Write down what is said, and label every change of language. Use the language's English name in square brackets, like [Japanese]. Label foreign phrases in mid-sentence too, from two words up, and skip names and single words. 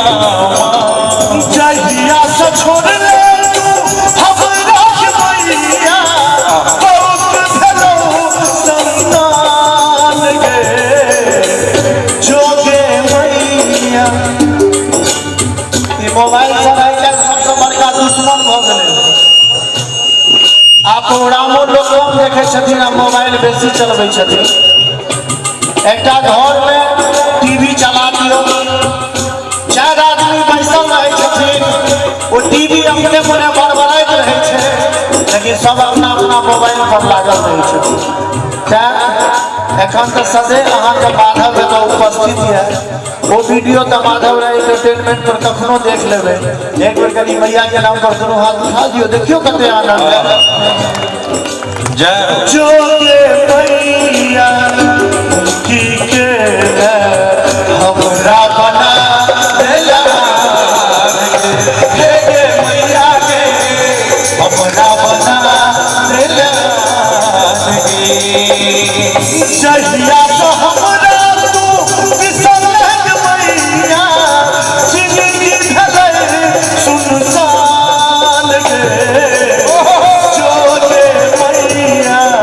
[Maithili] जहिया से छोड़ ले तू हमरा के मैया बहुत भेलो संतान गे जोगे मैया ई मोबाइल चलाइ के सबसे बड़का दुश्मन भ गेलै आप प्रोग्रामो लोग कम देखे छथिन आ मोबाइल बेसी चलबै छथिन एकटा घर में टीवी चला दियो चार आदमी बैसल रहे छथिन वो टीवी अपने मने बड़बड़ाइत रहे छै लेकिन सब अपना अपना मोबाइल पर लागल रहे छथिन तैं एखन तो सदे अहाँके माधव एतऽ उपस्थित है वो वीडियो तो माधव राय एंटरटेनमेंट पर कखनो देख लेबै एक बेर कनी मैया के नाम पर दोनों हाथ उठा दियो देखियो कते आनंद है जय जोगे मैया के हमरा बना दिला हे गे मैया के हमरा बना दिला जहिया से हमरा तू बिसरल मैया जिंदगी भले सुनसान गे जोगे मैया